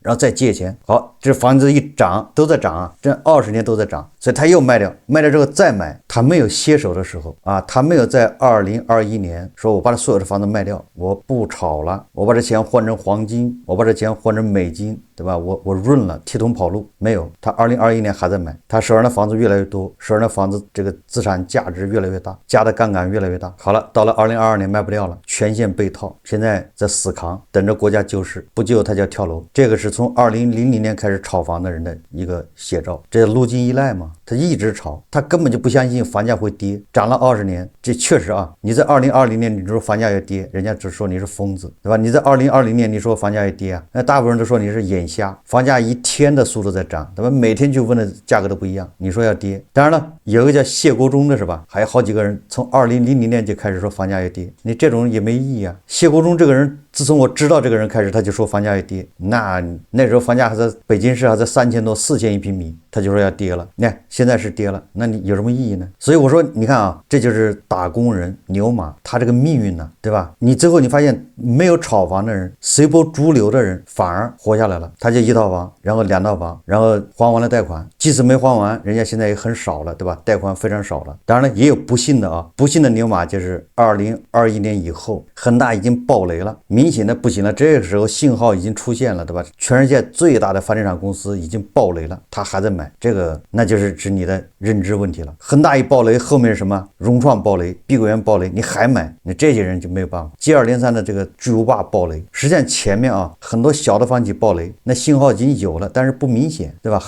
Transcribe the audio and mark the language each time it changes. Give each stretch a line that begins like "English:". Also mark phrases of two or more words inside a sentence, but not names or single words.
Chinese: 然後再借錢，好，這房子一漲，都在漲啊，這20年都在漲，所以他又賣掉，賣掉之後再買，他沒有歇手的時候啊，他沒有在2021年說我把他所有的房子賣掉，我不炒了，我把這錢換成黃金，我把這錢換成美金，對吧？我潤了，提桶跑路，沒有。他2021年還在買，他手上的房子越來越多，手上的房子這個資產價值越來越大，加的槓桿越來越大。好了，到了2022年賣不掉了，全線被套，現在在死扛，等着國家救市，不救他就要跳樓。這個是從2000年開始炒房的人的一個寫照，這路徑依賴嘛，他一直炒，他根本就不相信房價會跌，漲了20年，這確實啊，你在2020年你說房價要跌，人家只說你是瘋子，對吧？你在2020年你說房價要跌啊，那大部分人都說你是眼瞎，房價一天的速度在漲，对吧？每天去問的價格都不一樣，你說要跌。當然了，有一個叫謝國忠的是吧？還有好幾個人從2000年就開始說房價要跌，你這種也沒意義啊。謝國忠這個人，自從我知道這個人開始，他就說房價要跌，那時候房價還在北京市還在3000多4000一平米，他就說要跌了。你看現在是跌了，那你有什麼意義呢？所以我說你看啊，這就是打工人牛馬他這個命運呢，對吧？你最後你發現沒有炒房的人，隨波逐流的人反而活下来了，他就1套房，然後2套房，然後還完了貸款，即使沒還完，人家現在也很少了，对吧？貸款非常少了。當然了，也有不幸的啊，不幸的牛馬就是2021年以後，恒大已經爆雷了，明顯的不行了，這個時候信號已經出現了，對吧？全世界最大的房地產公司已經爆雷了，他還在買，這個那就是指你的認知問題了。恒大一爆雷，後面是什麼？融創爆雷，碧桂園爆雷，你還買，那這些人就沒有辦法。接二連三的這個巨無霸爆雷，實際上前面啊很多小的房企爆雷，那信號已經有了，但是不明顯，對吧？